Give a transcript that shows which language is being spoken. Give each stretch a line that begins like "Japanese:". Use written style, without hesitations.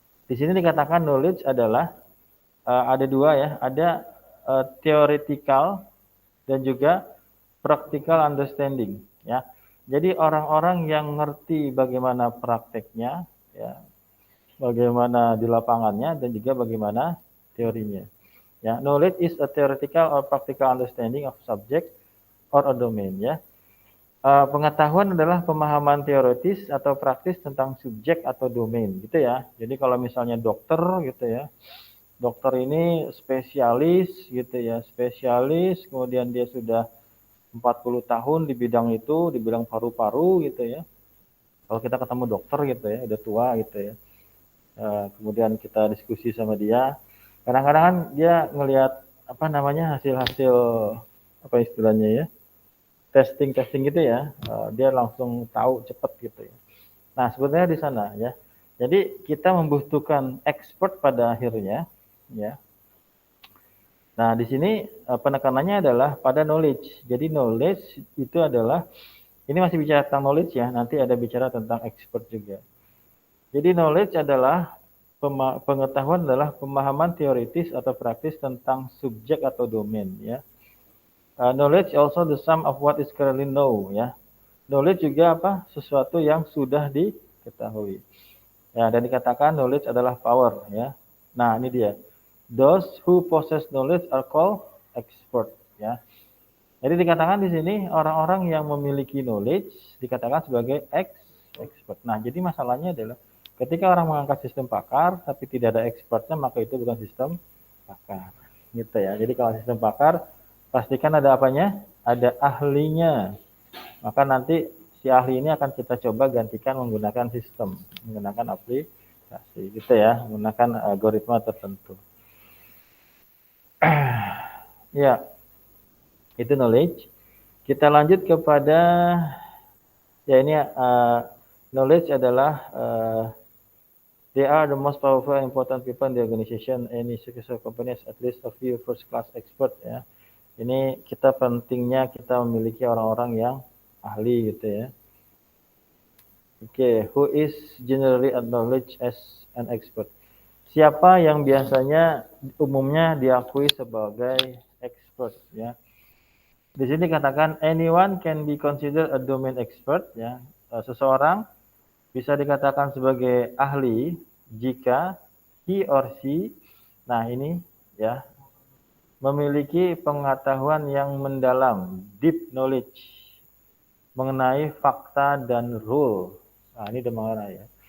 Indonesian: Di sini dikatakan knowledge adalah ada dua ya, ada theoretical dan juga practical understanding. Ya, jadi orang-orang yang ngerti bagaimana prakteknya, ya, bagaimana di lapangannya dan juga bagaimana teorinya.
English: Ya, knowledge is a theoretical or practical understanding of subject or a domain.
Indonesian: Ya. Pengetahuan adalah pemahaman teoritis atau praktis tentang subjek atau domain gitu ya. Jadi kalau misalnya dokter gitu ya, dokter ini spesialis gitu ya, spesialis kemudian dia sudah 40 tahun di bidang itu, di bidang paru-paru gitu ya. Kalau kita ketemu dokter gitu ya, udah tua gitu ya. Kemudian kita diskusi sama dia, kadang-kadang kan dia ngelihat apa namanya hasil-hasil apa istilahnya ya, testing gitu ya, dia langsung tahu cepat gitu ya. Nah sebenarnya di sana ya, jadi kita membutuhkan expert pada akhirnya ya. Nah di sini penekanannya adalah pada knowledge. Jadi knowledge itu adalah, ini masih bicara tentang knowledge ya, nanti ada bicara tentang expert juga. Jadi knowledge adalah pengetahuan adalah pemahaman teoritis atau praktis tentang subjek atau domain ya.
English: Knowledge also the sum of what is currently known ya.
Indonesian: Knowledge juga apa? Sesuatu yang sudah diketahui. Ya, dan dikatakan knowledge adalah power ya. Nah, ini dia.
English: Those who possess knowledge are called expert ya.
Indonesian: Jadi dikatakan di sini orang-orang yang memiliki knowledge dikatakan sebagai expert. Nah, jadi masalahnya adalah ketika orang mengangkat sistem pakar tapi tidak ada expertnya, maka itu bukan sistem pakar. Gitu ya. Jadi kalau sistem pakar pastikan ada apanya? Ada ahlinya. Maka nanti si ahli ini akan kita coba gantikan menggunakan sistem, menggunakan aplikasi gitu ya, menggunakan algoritma tertentu. Ya, itu knowledge. Kita lanjut kepada ya ini knowledge adalah
English: they are the most powerful and important people in the organization. Any successful company has at least a few first class expert ya.
Indonesian: Ini kita pentingnya kita memiliki orang-orang yang ahli gitu ya.
English: Oke, who is generally acknowledged as an expert?
Indonesian: Siapa yang biasanya umumnya diakui sebagai expert ya. Di sini katakan
English: anyone can be considered a domain expert ya.
Indonesian: Seseorang bisa dikatakan sebagai ahli jika
English: he or she,
Indonesian: nah ini ya, memiliki pengetahuan yang mendalam, deep knowledge mengenai fakta dan rule. Nah, ini demangara ya.